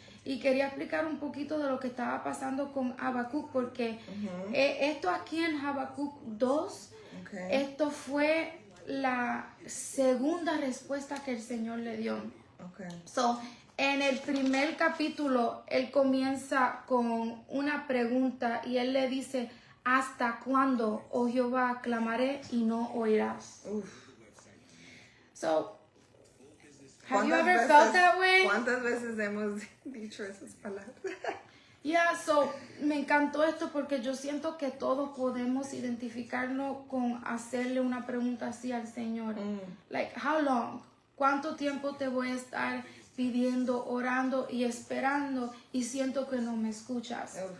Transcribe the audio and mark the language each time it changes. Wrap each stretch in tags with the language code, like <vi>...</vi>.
<es>Y quería explicar un poquito de lo que estaba pasando con Habacuc, porque esto aquí en Habacuc 2, esto fue la segunda respuesta que el Señor le dio. So, en el primer capítulo, él comienza con una pregunta y él le dice, ¿hasta cuándo, oh Jehová, clamaré y no oirás?</es> <en>So, have you ever felt that way?</en> <es>¿Cuántas veces hemos dicho esas palabras? So, me encantó esto porque yo siento que todos podemos identificarnos con hacerle una pregunta así al Señor.</es> <en>Like, how long?</en> <es>¿Cuánto tiempo te voy a estar pidiendo, orando y esperando y siento que no me escuchas?</es>